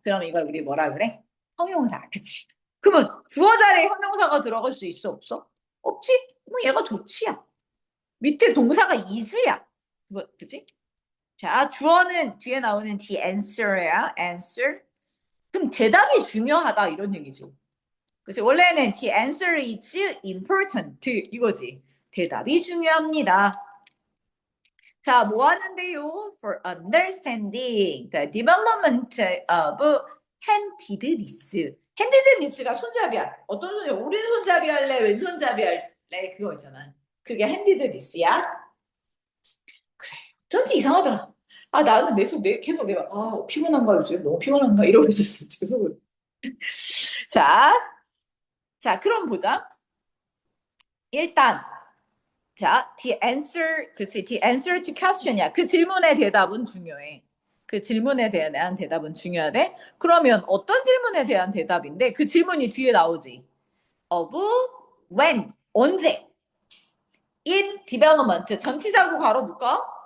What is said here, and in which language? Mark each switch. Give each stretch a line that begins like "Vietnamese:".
Korean: 그럼 이걸 우리 뭐라 그래? 형용사, 그치? 그러면 주어 자리에 형용사가 들어갈 수 있어, 없어? 없지? 뭐 얘가 도치야. 밑에 동사가 is야. 그치? 자, 주어는 뒤에 나오는
English: the answer
Korean: 야, answer. 그럼 대답이 중요하다, 이런 얘기죠. 그래서 원래는
English: the answer is important
Korean: 이거지. 대답이 중요합니다. 자, 뭐 하는데요?
English: For understanding the development of handedness.
Korean: handedness가 손잡이야. 어떤 손잡이? 오른손잡이 할래? 왼손잡이 할래? 그거 있잖아. 그게 handedness야. 그래. 전지 이상하더라. 나는 계속 내가, 피곤한가, 요즘? 너무 피곤한가? 이러고 있었어, 계속. 자, 그럼 보자. 일단, 자,
English: the answer to question
Korean: 이야. 그 질문의 대답은 중요해. 그 질문에 대한 대답은 중요하대. 그러면 어떤 질문에 대한 대답인데 그 질문이 뒤에 나오지.
English: of when,
Korean: 언제?
English: in development,
Korean: 전치사고 가로 묶어?